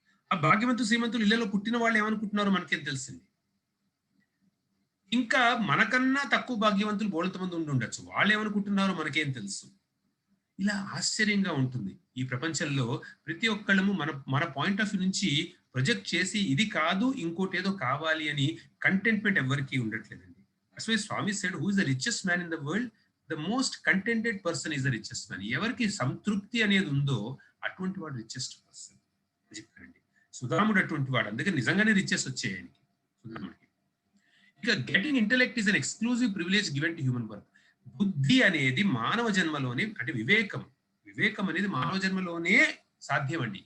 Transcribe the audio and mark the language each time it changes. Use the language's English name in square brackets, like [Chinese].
[Telugu] ఆ భాగ్యవంతులు శ్రీమంతులు ఇళ్లలో పుట్టిన వాళ్ళు ఏమనుకుంటున్నారో మనకేం తెలుసండి. ఇంకా మనకన్నా తక్కువ భాగ్యవంతులు బోళంత మంది ఉండి ఉండొచ్చు, వాళ్ళు ఏమనుకుంటున్నారో మనకేం తెలుసు. ఇలా ఆశ్చర్యంగా ఉంటుంది. ఈ ప్రపంచంలో ప్రతి ఒక్కళ్ళము మన పాయింట్ ఆఫ్ వ్యూ నుంచి ప్రొజెక్ట్ చేసి ఇది కాదు ఇంకోటి ఏదో కావాలి అని కంటెంట్మెంట్ ఎవరికి ఉండట్లేదండి. [English] That's why Swami said, who is the richest man in the world? The most contented person is the richest man. [Telugu] ఎవరికి సంతృప్తి అనేది ఉందో అటువంటి వాడు రిచెస్ట్ పర్సన్ చెప్పారండి. సుధాముడు అటువంటి వాడు, అందుకే నిజంగానే రిచెస్ వచ్చాయని సుధాముడికి. ఇక [English] Getting intellect is an exclusive privilege given to human birth. [Telugu] బుద్ధి అనేది మానవ జన్మలోనే, అంటే వివేకం అనేది మానవ జన్మలోనే సాధ్యం అండి.